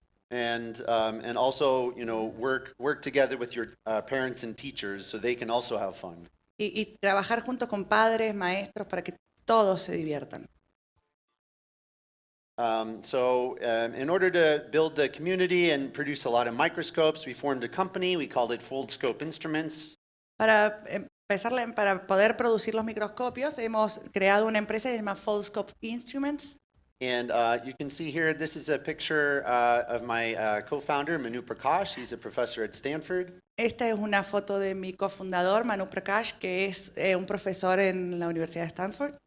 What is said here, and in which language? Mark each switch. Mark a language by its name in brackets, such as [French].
[English] And also, work together with your parents and teachers so they can also have fun. [Spanish] Y trabajar junto con padres, maestros, para que todos se diviertan. [English] In order to build the community and produce a lot of microscopes, we formed a company. We called it Foldscope Instruments. [Spanish] Para poder producir los microscopios, hemos creado una empresa que se llama Foldscope Instruments. [English] And you can see here, this is a picture of my co-founder, Manu Prakash. He's a professor at Stanford. [Spanish] Esta es una foto de mi cofundador, Manu Prakash, que es un profesor en la Universidad de Stanford.